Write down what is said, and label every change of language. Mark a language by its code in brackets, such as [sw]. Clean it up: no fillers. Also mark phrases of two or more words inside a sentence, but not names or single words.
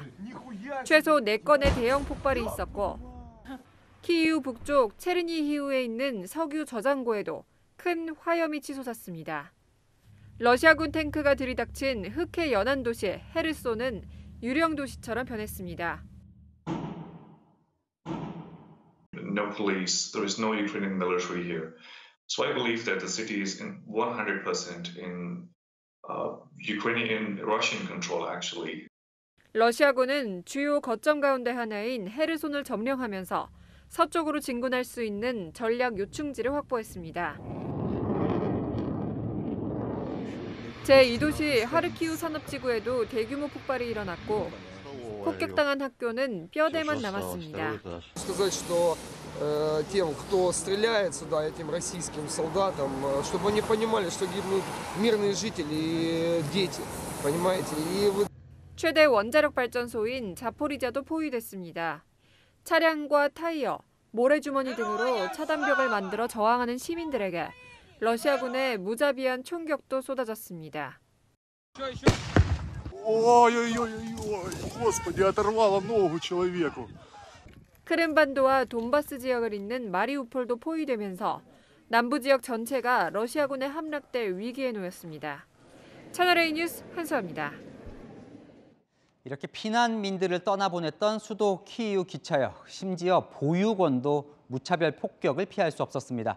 [ko] 최소 4건의 대형 폭발이 있었고 키이우 북쪽 체르니히우에 있는 석유 저장고에도 큰 화염이 치솟았습니다. 러시아군 탱크가 들이닥친 흑해 연안 도시 헤르손은 유령 도시처럼 변했습니다. [en] No police, there is no Ukrainian military here. So I believe that the city is 100% in Ukrainian, Russian control actually. [ko] 러시아군은 주요 거점 가운데 하나인 헤르손을 점령하면서 서쪽으로 진군할 수 있는 전략 요충지를 확보했습니다. 제2도시 하르키우 산업지구에도 대규모 폭발이 일어났고 폭격당한 학교는 뼈대만 남았습니다. [ru] тем, кто стреляет сюда, этим российским солдатам, чтобы они понимали, что гибнут мирные жители и дети, понимаете? [ko] 최대 원자력 발전소인 자포리자도 포위됐습니다. 차량과 타이어, 모래주머니 등으로 차단벽을 만들어 저항하는 시민들에게 러시아군의 무자비한 총격도 쏟아졌습니다. [ru] Господи, оторвало ногу человеку. [ko] 크림반도와 돈바스 지역을 잇는 마리우폴도 포위되면서 남부 지역 전체가 러시아군에 함락될 위기에 놓였습니다. 채널A 뉴스 한수아입니다. 이렇게 피난민들을 떠나보냈던 수도 키이우 기차역, 심지어 보육원도 무차별 폭격을 피할 수 없었습니다.